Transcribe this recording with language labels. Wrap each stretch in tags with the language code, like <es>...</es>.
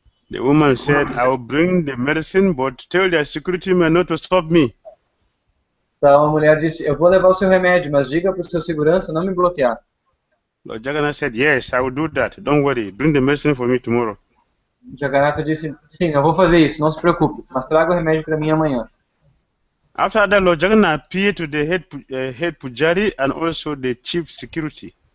<en>The woman said, "I will bring the medicine, but tell the security man not to stop me."</en> <pt>Então a mulher disse, eu vou levar o seu remédio, mas diga para o seu segurança não me bloquear.</pt> <en>Lord Jagannath said, "Yes, I will do that. Don't worry. Bring the medicine for me tomorrow."</en> <pt>Jagannatha disse, sim, eu vou fazer isso, não se preocupe, mas traga o remédio para mim amanhã.</pt> <en>After that, Lord Jagannath appeared to the head pujari and also the chief security.</en>